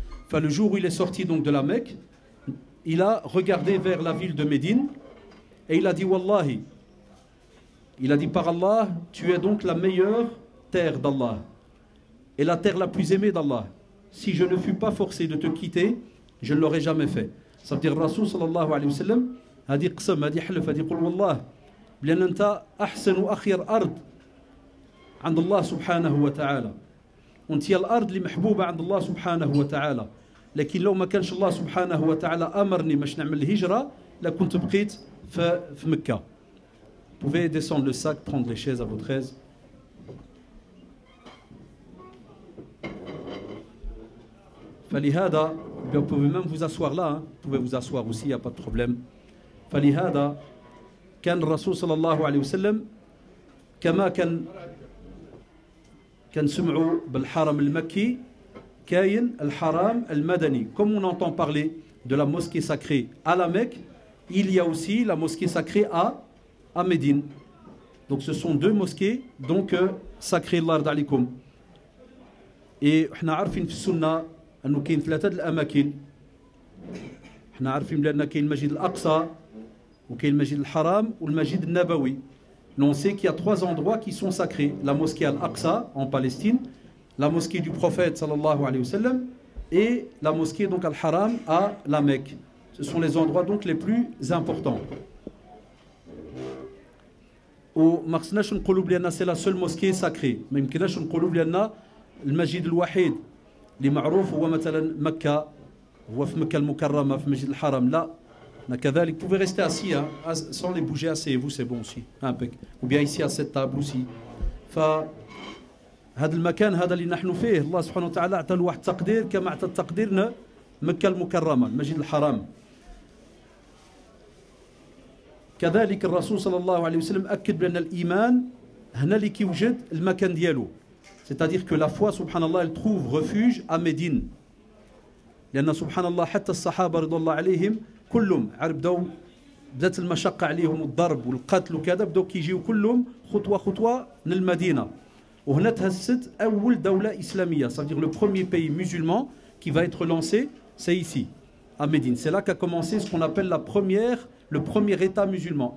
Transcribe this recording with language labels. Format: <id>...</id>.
<fr>Enfin, le jour où il est sorti donc de la Mecque, il a regardé vers la ville de Médine et il a dit Wallahi, il a dit par Allah, tu es donc la meilleure terre d'Allah et la terre la plus aimée d'Allah. Si je ne fus pas forcé de te quitter, je ne l'aurais jamais fait. Ça veut dire</fr> <ar>Rasul sallallahu alayhi wa sallam, هذه قسم هذه حلف هذه قل والله بلأن أنت أحسن وأخير أرض عند الله سبحانه وتعالى. وانت هي الأرض اللي محبوبة عند الله سبحانه وتعالى. لكن لو ما كانش الله سبحانه وتعالى أمرني باش نعمل الهجرة لكنت بقيت في مكة.</ar> <fr>Vous pouvez descendre le sac, prendre les chaises à votre aise. فلهذا, vous pouvez même vous asseoir là, hein. Vous pouvez vous asseoir aussi, il n'y a pas de problème.</fr> <ar>فلهذا كان الرسول صلى الله عليه وسلم كما كان سمعوا بالحرم المكي كاين الحرام المدني.</ar> <fr>Comme on entend parler de la mosquée sacrée à la Mecque, il y a aussi la mosquée sacrée à Médine. Donc ce sont deux mosquées donc sacrées</fr> <ar>الله يرضى عليكم. Et احنا عارفين في السنة انه كاين ثلاثة الاماكن. احنا عارفين بان كاين المسجد الاقصى وكاين المسجد الحرام والمسجد النبوي.</ar> <fr>On sait qu'il y a 3 endroits qui sont sacrés: la mosquée Al-Aqsa en Palestine, la mosquée du prophète sallallahu alayhi wa sallam et la mosquée donc Al-Haram à la Mecque. Ce sont les endroits donc les plus importants.</fr> <ar>وما خصناش نقولوا بلي</ar> <fr>c'est la seule mosquée sacrée.</fr> <ar>ما يمكنناش نقولوا بلي المسجد الوحيد اللي معروف هو مثلا مكة، هو في مكة المكرمة في مسجد الحرام. لا، كذلك</ar> <fr>vous pouvez rester assis sans les bouger, asseyez-vous, c'est bon aussi. Ou bien ici à cette table aussi.</fr> <ar>فهذا المكان هذا اللي نحن فيه الله سبحانه وتعالى اعطى له واحد التقدير كما اعطى تقديرنا مكة المكرمة المسجد الحرام. كذلك الرسول صلى الله عليه وسلم أكد بأن الإيمان هنا اللي كيوجد المكان ديالو.</ar> <fr>C'est-à-dire que la foi, subhanallah, elle trouve refuge à Médine.</fr> <ar>لأن سبحان الله حتى الصحابة رضي الله عليهم كلهم بدات المشقة عليهم والضرب والقتل وكذا، بداو كيجيو كلهم خطوة خطوة من المدينة. وهنا تهست أول دولة إسلامية.</ar> <fr>Ça veut dire le premier pays musulman qui va être lancé, c'est ici, à Médine. C'est là qu'a commencé ce qu'on appelle le premier État musulman.</fr>